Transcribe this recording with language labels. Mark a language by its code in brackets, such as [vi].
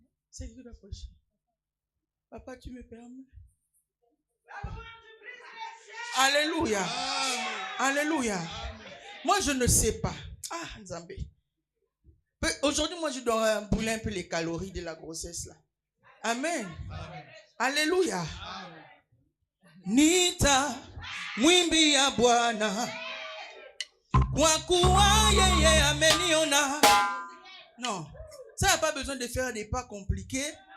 [fr] C'est qui doit prêcher. Papa, tu me permets? Alléluia. Alléluia. Moi, je ne sais pas. Ah, Nzambé. Aujourd'hui, moi, je dois brûler un peu les calories de la grossesse là. Amen. Alléluia. [sw] Nita mwimbi ya Bwana kwa kuwa yeye ameniona. [fr] Non, ça n'a pas besoin de faire des pas compliqués.